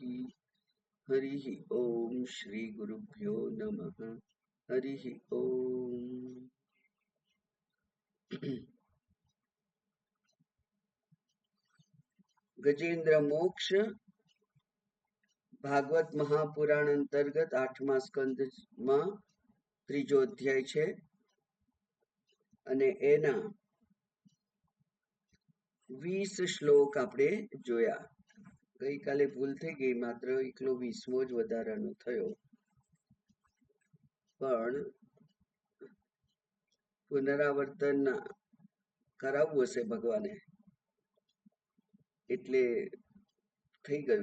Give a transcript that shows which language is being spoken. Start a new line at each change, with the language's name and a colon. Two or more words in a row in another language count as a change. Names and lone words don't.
Sanskrit: हरिः ॐ श्री गुरुभ्यो नमः। हरिः ॐ।
Gujarati: ગજેન્દ્ર મોક્ષ ભાગવત મહાપુરાણ અંતર્ગત 8મા સ્કંદમાં ત્રીજો અધ્યાય છે અને એના 20 શ્લોક આપણે જોયા. ગઈકાલે ભૂલ થઈ ગઈ, માત્ર એકલો 20મો જ વધારાનો થયો, પણ પુનરાવર્તન કરાવવું હશે ભગવાને એટલે થઈ ગયું.